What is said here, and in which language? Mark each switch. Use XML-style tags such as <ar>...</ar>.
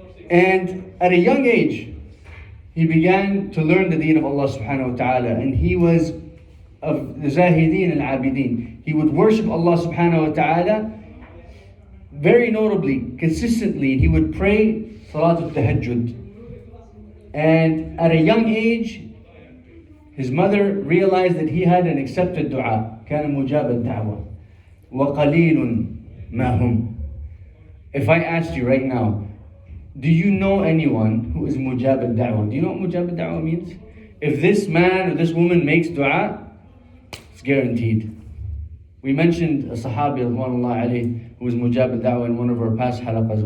<en>And at a young age, he began to learn the deen of Allah subhanahu wa ta'ala, and he was of the Zahideen and Abideen. He would worship Allah subhanahu wa ta'ala very notably, consistently. He would pray Salat al-Tahajjud. And at a young age, his mother realized that he had an accepted dua.</en> <ar>كان مجاب الدعوة وقليل ما هم.</ar> <en>If I asked you right now, do you know anyone who is mujab al-da'wah? Do you know what mujab al-da'wah means? If this man or this woman makes dua, it's guaranteed. We mentioned a Sahabi who was mujab al-da'wah in one of our past halaqas.</en>